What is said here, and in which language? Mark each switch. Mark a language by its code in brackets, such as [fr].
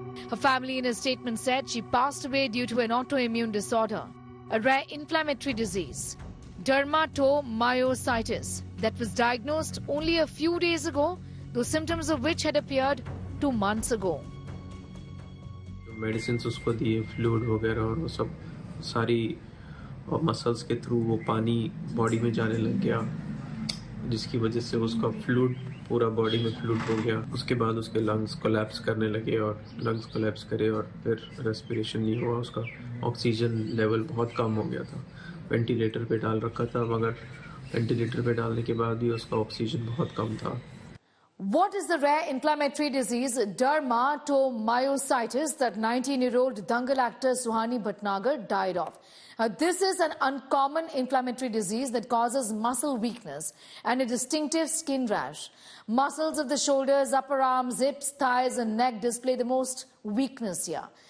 [en] Her family in a statement said she passed away due to an autoimmune disorder, a rare inflammatory disease, dermatomyositis, that was diagnosed only a few days ago, though symptoms of which had appeared 2 months ago. [hi] Medicine उसको दिए, fluid वगैरह, और वो सब सारी muscles के through वो पानी बॉडी में जाने लग गया, जिसकी वजह से उसका फ्लूइड पूरा बॉडी में फ्लूइड हो गया। उसके बाद उसके लंग्स कोलैप्स करने लगे और लंग्स कोलैप्स करे और फिर रेस्पिरेशन नहीं हुआ, उसका ऑक्सीजन लेवल बहुत कम हो गया था। वेंटिलेटर पे डाल रखा था, मगर वेंटिलेटर पे डालने के बाद भी उसका ऑक्सीजन बहुत कम था। [en] What is the rare inflammatory disease dermatomyositis that 19-year-old Dangal actor Suhani Bhatnagar died of? This is an uncommon inflammatory disease that causes muscle weakness and a distinctive skin rash. Muscles of the shoulders, upper arms, hips, thighs and neck display the most weakness here.